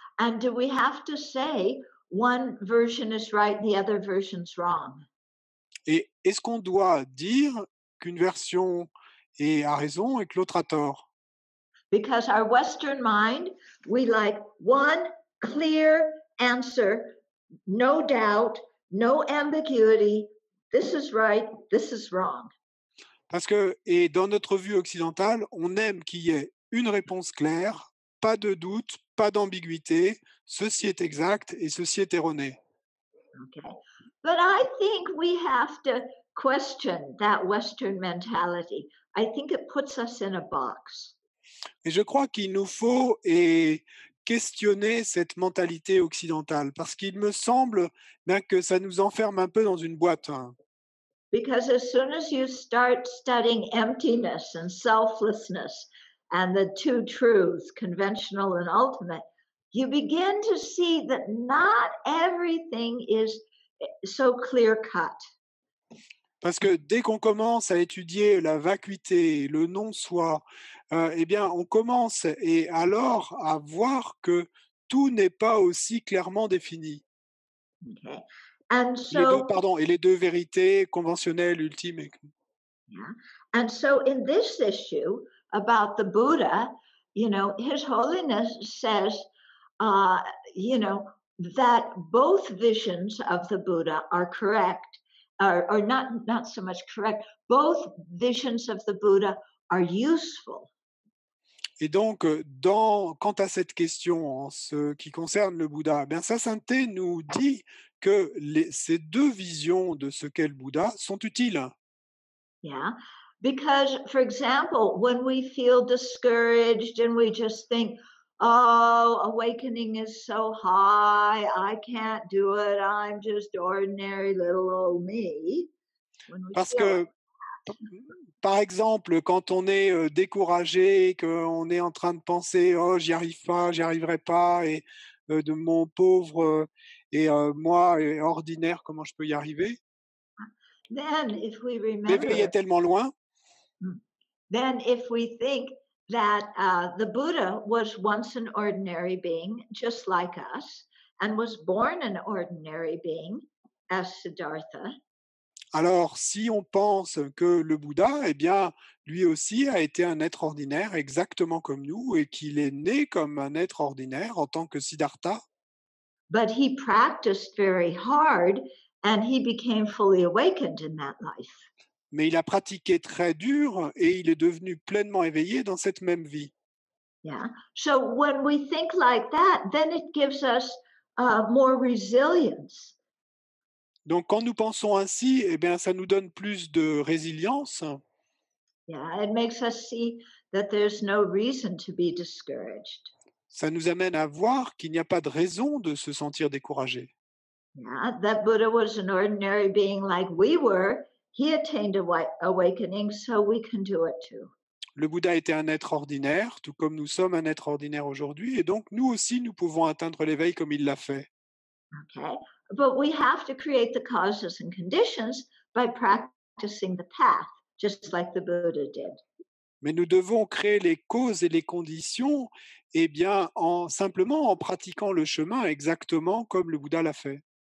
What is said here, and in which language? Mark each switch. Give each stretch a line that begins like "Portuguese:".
English: And do we have to say one version is right, the other version's wrong?
French: Et est-ce qu'on doit dire qu'une version a raison et que l'autre a tort?
English: Because our Western mind, we like one clear answer, no doubt, no ambiguity. This is right, this is wrong.
French: Parce que dans notre vue occidentale, on aime qu'il y ait une réponse claire, pas de doute, pas d'ambiguïté, ceci est exact et ceci est erroné.
English: Okay. But I think we have to question that Western mentality. I think it puts us in a box.
French: Et je crois qu'il nous faut questionner cette mentalité occidentale, parce qu'il me semble bien que ça nous enferme un peu dans une boîte, hein.
English: Because as soon as you start studying emptiness and selflessness and the two truths, conventional and ultimate, you begin to see that not everything is so clear cut.
French: Parce que dès qu'on commence à étudier la vacuité, le non-soi, eh bien, on commence et alors à voir que tout n'est pas aussi clairement défini.
English: Okay. And
French: Les deux,
English: so,
French: pardon, et les deux vérités conventionnelles, ultimes.
English: yeah. And so in this issue about the Buddha, you know, His Holiness says, uh, you know, that both visions of the Buddha are correct, or not so much correct. Both visions of the Buddha are useful.
French: Et donc, quant à cette question en ce qui concerne le Bouddha, eh bien, Sa Sainteté nous dit que ces deux visions de ce qu'est le Bouddha sont utiles.
English: Yeah. Because, for example, when we feel discouraged and we just think, oh, awakening is so high, I can't do it, I'm just ordinary little old me. When we
French: Parce
English: feel
French: que, par exemple, quand on est découragé, qu'on est en train de penser, oh, j'y arrive pas, j'y arriverai pas, et de mon pauvre moi, ordinaire, comment je peux y arriver?
English: then if we
French: L'éveil est
English: remember,
French: tellement loin.
English: then if we think that the Buddha was once an ordinary being, just like us, and was born an ordinary being as Siddhartha,
French: Alors, si on pense que le Bouddha, eh bien, lui aussi a été un être ordinaire, exactement comme nous, et qu'il est né comme un être ordinaire en tant que Siddhartha,
English: but he practiced very hard and he became fully awakened in that life.
French: mais il a pratiqué très dur et il est devenu pleinement éveillé dans cette même vie.
English: Yeah. So when we think like that, then it gives us more resilience.
French: Donc, quand nous pensons ainsi, eh bien, ça nous donne plus de résilience.
English: Yeah. It makes us see that there's no reason to be discouraged.
French: Ça nous amène à voir qu'il n'y a pas de raison de se sentir découragé.
English: Yeah. That Buddha was an ordinary being like we were. He attained awakening, so we can do it too.
French: Le Bouddha était un être ordinaire, tout comme nous sommes un être ordinaire aujourd'hui, et donc nous aussi, nous pouvons atteindre l'éveil comme il l'a fait.
English: Okay. But we have to create the causes and conditions by practicing the path, just like the Buddha did.
French: Mais nous devons créer les causes et les conditions, eh bien, simplement en pratiquant le chemin exactement comme le Bouddha l'a fait.